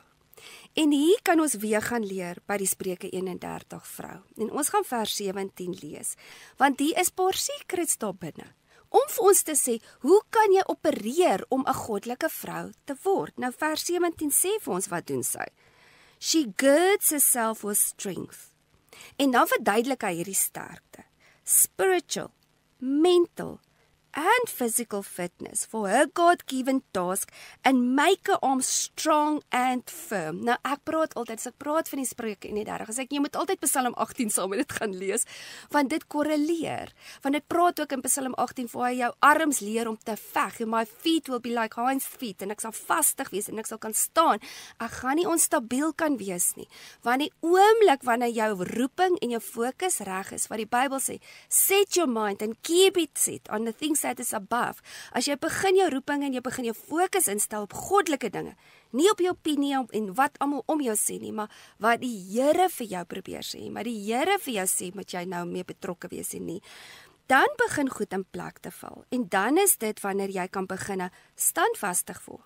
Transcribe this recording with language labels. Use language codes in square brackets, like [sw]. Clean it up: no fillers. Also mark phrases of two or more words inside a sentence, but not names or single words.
[af] En hier kan ons weer gaan leer by die Spreuke 31 vrou. En ons gaan vers 17 lees, want hier is paar secrets daar binne. Om vir ons te sê, hoe kan jy opereer om 'n goddelike vrou te word? Nou vers 17 sê vir ons wat doen sy. [en] She girds herself with strength. [af] En dan verduidelik hy hierdie sterkte. [en] Spiritual, mental and physical fitness for her God-given task and make her arms strong and firm. [af] Nou ek praat altyd, as ek praat van die Spreuke 31, as ek jy moet altyd Psalm 18 saam met dit gaan lees, want dit korreleer. Want dit praat ook in Psalm 18 waar hy jou arms leer om te veg. [en] My feet will be like hinds feet [af] en ek sal vastig wees en ek sal kan staan. Ek gaan nie onstabiel kan wees nie. Want die oomblik wanneer jou roeping en jou fokus reg is, wat die Bybel sê, [en] set your mind and keep it set on the things that is above. [af] As jy begin jou roeping en jy begin jou fokus instel op goddelike dinge, nie op jou opinie en wat almal om jou sê nie, maar wat die Here vir jou probeer sê, maar die Here vir jou sê, moet jy nou mee betrokke wees en nie. Dan begin goed in plek te val. En dan is dit wanneer jy kan begin standvastig word.